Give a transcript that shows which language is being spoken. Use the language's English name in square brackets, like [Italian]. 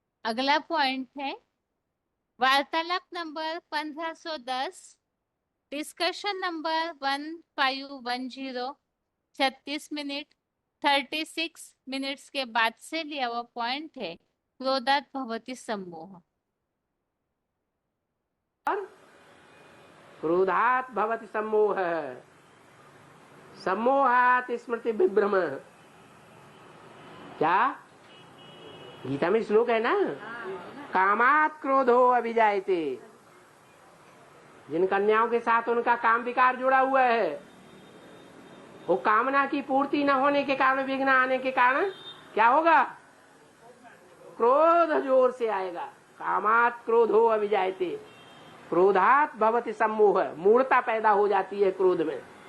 [Hindi] अगला पॉइंट है वार्तालाप number 1510, discussion number 1510, 36 minute 36 minutes के बाद से लिया हुआ पॉइंट है [Sanskrit] क्रोधात् भवति सम्मोह। क्रोधात् भवति सम्मोह, सम्मोहात् स्मृति विभ्रम। [Hindi] क्या गीता में श्लोक है ना? [Sanskrit] कामात् क्रोधो अभिजायते। [Hindi] जिन कन्याओं के साथ उनका काम विकार जुड़ा हुआ है, वो कामना की पूर्ति न होने के कारण, विघ्न आने के कारण क्या होगा? क्रोध जोर से आएगा। [Sanskrit] कामात् क्रोधो अभिजायते, क्रोधात् भवति सम्मोह, [Hindi] मूढ़ता पैदा हो जाती है क्रोध में।